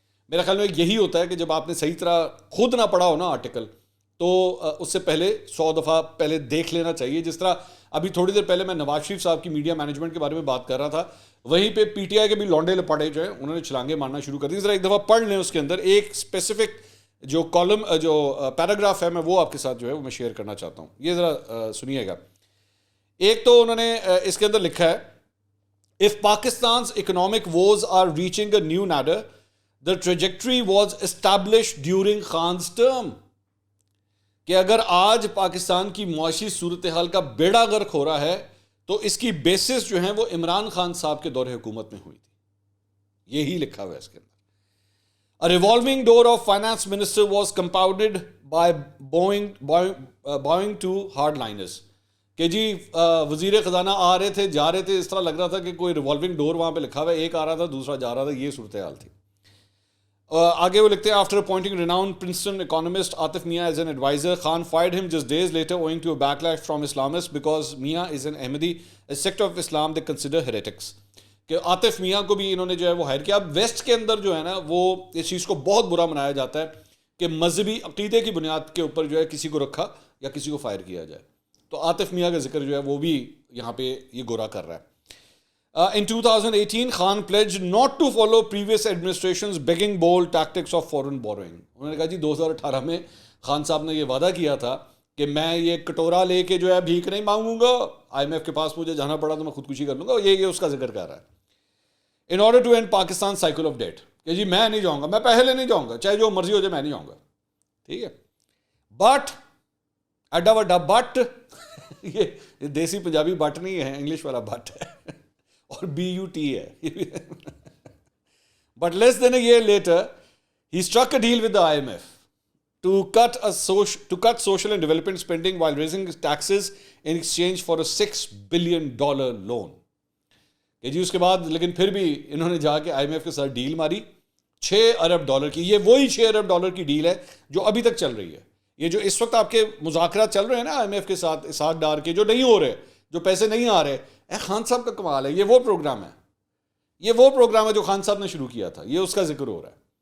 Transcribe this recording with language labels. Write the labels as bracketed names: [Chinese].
[Urdu] میرے خیال میں یہی ہوتا ہے کہ جب آپ نے صحیح طرح خود نہ پڑھا ہو نا آرٹیکل، تو اس سے پہلے 100 دفعہ پہلے دیکھ لینا چاہیے. جس طرح ابھی تھوڑی دیر پہلے میں نواز شریف صاحب کی میڈیا مینجمنٹ کے بارے میں بات کر رہا تھا، وہیں پہ پی ٹی آئی کے بھی لونڈے لپاڑے جو ہیں انہوں نے چھلانگے مارنا شروع کر دی. ذرا ایک دفعہ پڑھ لیں، اس کے اندر ایک اسپیسیفک جو کالم، جو پیراگراف ہے، میں وہ آپ کے ساتھ جو ہے وہ میں شیئر کرنا چاہتا ہوں. یہ ذرا سنیے گا. ایک تو انہوں نے اس کے اندر لکھا ہے، [English] if Pakistan's economic woes are reaching a new nadir, the trajectory was established during Khan's term. [Urdu] کہ اگر آج پاکستان کی معاشی صورتحال کا بیڑا غرق ہو رہا ہے تو اس کی بیسس جو ہیں وہ عمران خان صاحب کے دور حکومت میں ہوئی تھی. یہی لکھا ہوا ہے اس کے اندر. [English] A revolving door of finance minister was compounded by bowing to hardliners. [Urdu] کہ جی وزیر خزانہ آ رہے تھے، جا رہے تھے، اس طرح لگ رہا تھا کہ کوئی ریوالونگ ڈور وہاں پہ لکھا ہوا ہے، ایک آ رہا تھا دوسرا جا رہا تھا. یہ صورتحال تھی. آگے وہ لکھتے ہیں، [English] after appointing renowned Princeton economist Atif Mia as an advisor, Khan fired him just days later owing to a backlash from Islamists because Mia is an Ahmadi, a sect of Islam they consider heretics. [Urdu] کہ عاطف میاں کو بھی انہوں نے جو ہے وہ higher کیا. اب ویسٹ کے اندر جو ہے نا وہ اس چیز کو بہت برا منایا جاتا ہے کہ مذہبی عقیدے کی بنیاد کے اوپر جو ہے کسی کو رکھا یا کسی کو فائر کیا جائے. تو عاطف میاں کا ذکر جو ہے وہ بھی یہاں پہ یہ گورا کر رہا ہے. [English] In 2018, Khan pledged not to follow previous administration's begging bowl tactics of foreign borrowing. [Urdu] انہوں نے کہا جی 2018 میں خان صاحب نے یہ وعدہ کیا تھا کہ میں یہ کٹورا لے کے جو ہے بھیک نہیں مانگوں گا، IMF کے پاس مجھے جانا پڑا تو میں خودکشی کر لوں گا. یہ اس کا ذکر کر رہا ہے. [English] in order to end Pakistan's cycle of debt. [Urdu] کہ جی میں نہیں جاؤں گا, میں پہلے نہیں جاؤں گا, چاہے جو مرضی ہو جائے میں نہیں جاؤں گا, ٹھیک ہے. بٹ [Punjabi] ایڈا وڈا [Urdu] بٹ, یہ دیسی پنجابی بٹ نہیں ہے, انگلش والا بٹ ہے, اور BUT ہے. [English] But less than a year later, he struck a deal with the IMF to cut social and development spending while raising taxes in exchange for a $6 billion loan. [Urdu] کہ جی اس کے بعد لیکن پھر بھی انہوں نے جا کے IMF کے ساتھ ڈیل ماری $6 ارب کی. یہ وہی $6 ارب کی ڈیل ہے جو ابھی تک چل رہی ہے. یہ جو اس وقت آپ کے مذاکرات چل رہے ہیں نا IMF کے ساتھ اسحاق ڈار کے, جو نہیں ہو رہے, جو پیسے نہیں آ رہے, خان صاحب کا کمال ہے. یہ وہ پروگرام ہے, یہ وہ پروگرام ہے جو خان صاحب نے شروع کیا تھا, یہ اس کا ذکر ہو رہا ہے.